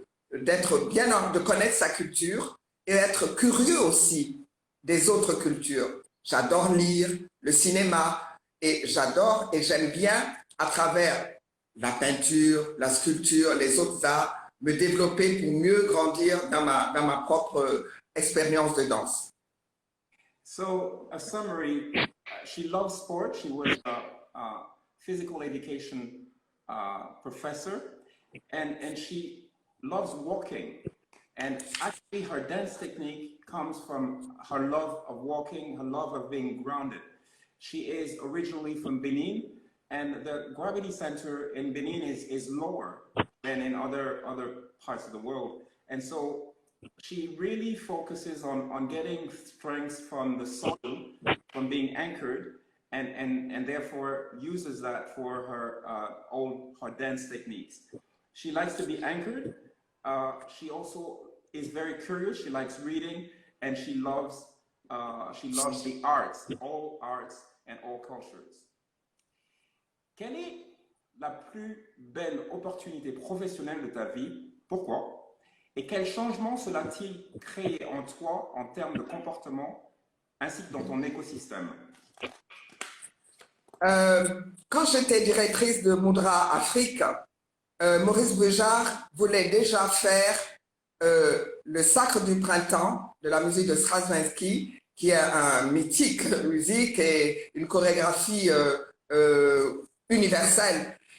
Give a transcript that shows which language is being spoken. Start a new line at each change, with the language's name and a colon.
French: de connaître sa culture et être curieux aussi des autres cultures. J'adore lire, le cinéma, et j'adore et j'aime bien à travers la peinture, la sculpture, les autres arts, me développer pour mieux grandir dans ma propre expérience de danse.
English: So, a summary, she loves sport. She was a physical education professor, and she loves walking. And actually, her dance technique comes from her love of walking, her love of being grounded. She is originally from Benin, and the gravity center in Benin is lower than in other parts of the world. And so she really focuses on getting strength from the soil, from being anchored, and therefore uses that for her dance techniques. She likes to be anchored. She also is very curious. She likes reading, and she loves the arts, all arts and all cultures.
French: Quelle est la plus belle opportunité professionnelle de ta vie? Pourquoi? Et quel changement cela a-t-il créé en toi en termes de comportement ainsi que dans ton écosystème? Quand j'étais directrice de Moudra Afrique, Maurice Béjart voulait déjà faire le Sacre du Printemps de la musique de Stravinsky, qui est un mythique musique et une chorégraphie universelle.